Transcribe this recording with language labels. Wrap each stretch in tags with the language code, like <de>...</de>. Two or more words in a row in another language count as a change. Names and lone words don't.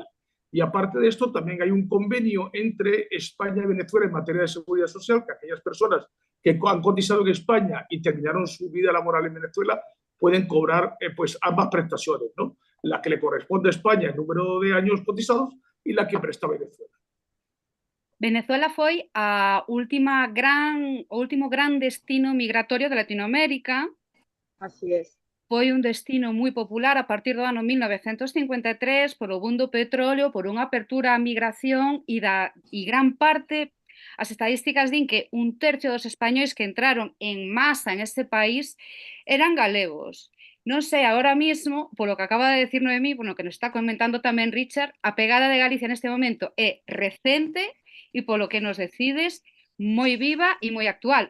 <es>Y aparte de esto, también hay un convenio entre España y Venezuela en materia de seguridad social, que aquellas personas que han cotizado en España y terminaron su vida laboral en Venezuela pueden cobrar pues ambas prestaciones, ¿no? La que le corresponde a España, el número de años cotizados, y la que presta Venezuela.</es> <gl>Venezuela foi o último gran destino migratorio de Latinoamérica.</gl> <es>Así es.</es> <gl>Foi un destino moi popular a partir do ano 1953 polo boom do petróleo, por unha apertura á migración e gran parte, as estadísticas din que 1/3 dos españois que entraron en masa en este país eran galegos. Non sei,</gl> <es>ahora mismo,</es> <gl>polo que acaba de decir Noemí, bueno, que nos está comentando tamén Richard, a pegada de Galicia neste momento é recente e polo que nos decides moi viva e moi actual.</gl>